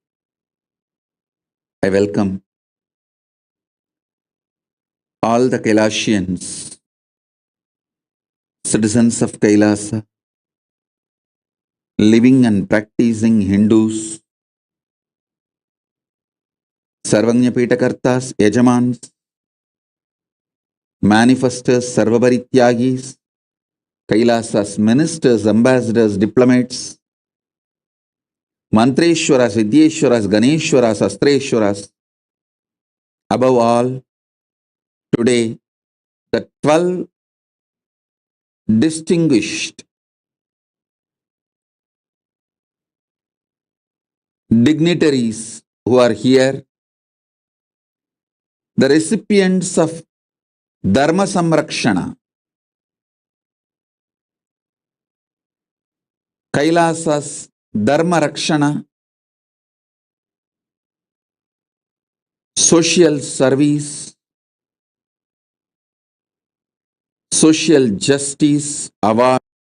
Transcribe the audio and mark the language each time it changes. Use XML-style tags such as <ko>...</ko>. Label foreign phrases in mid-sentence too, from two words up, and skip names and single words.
<en>I welcome all the Kailashians, citizens of Kailasa, living and practicing Hindus, Sarvanya Pitakartas, Yajamans, manifestors, Sarvabarityagis, Kailasas, ministers, ambassadors, diplomats, Mantreshwaras, Vidyeshwaras, Ganeshwaras, Astreshwaras. Above all, today, the 12 distinguished dignitaries who are here, the recipients of Dharma Samrakshana, Kailasas Dharma Rakshana, Social Service, Social Justice Award.</en>